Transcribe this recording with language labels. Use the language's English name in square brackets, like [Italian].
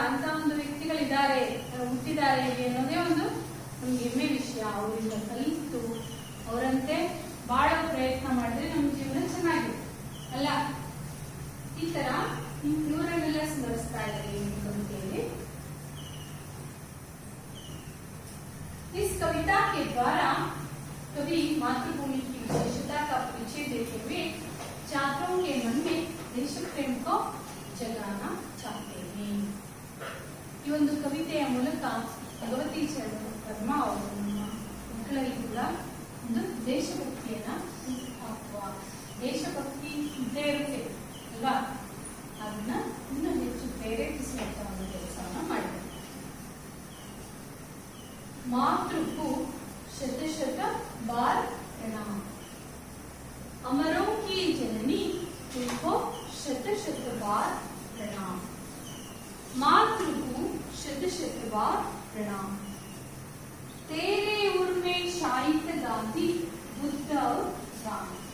[Kannada] ಅಂತ ಒಂದು ವ್ಯಕ್ತಿಗಳಿದ್ದಾರೆ, ಹುಟ್ಟಿದ್ದಾರೆ ಅನ್ನೋದೇ ಒಂದು ನಮ್ಗೆ ಹೆಮ್ಮೆ ವಿಷಯ. ಅವರಿಂದ ಕಲಿತು ಅವರಂತೆ ಬಾಳೋ ಪ್ರಯತ್ನ ಮಾಡಿದ್ರೆ ನಮ್ಮ ಜೀವನ ಚೆನ್ನಾಗಿದೆ ಅಲ್ಲ. ಈ ತರ ಇವರನ್ನೆಲ್ಲ ಸ್ಮರಿಸ್ತಾ ಇದ್ದಾರೆ ಈ ಕವಿತೆಯಲ್ಲಿ. [Hindi] इस कविता के द्वारा कवि मातृभूमि की विशेषता का परिचय देते हुए छात्रों के मन में देश प्रेम को जगाना चाहते हैं. [Kannada] ಈ ಒಂದು ಕವಿತೆಯ ಮೂಲಕ ಭಗವತಿ ಚರಣ್ ಪದ್ಮ ಅವರು ನಮ್ಮ ಮಕ್ಕಳಲ್ಲಿ ಕೂಡ ಒಂದು ದೇಶಭಕ್ತಿಯನ್ನ ಹಾಕುವ, ದೇಶಭಕ್ತಿ ಇದ್ದೇ ಇರುತ್ತೆ ಅಲ್ವಾ, ಅದನ್ನ ಇನ್ನೂ ಹೆಚ್ಚು ಪ್ರೇರೇಪಿಸುವಂತ ಒಂದು ಕೆಲಸವನ್ನ ಮಾಡಿದ್ದಾರೆ. [Hindi] मातृ को शत शत बार प्रणाम, अमरों की जननी तुमको शत शत बार प्रणाम. मातृ को शत शत बार प्रणाम. तेरे उर में शाहिद गांधी बुद्ध और राम.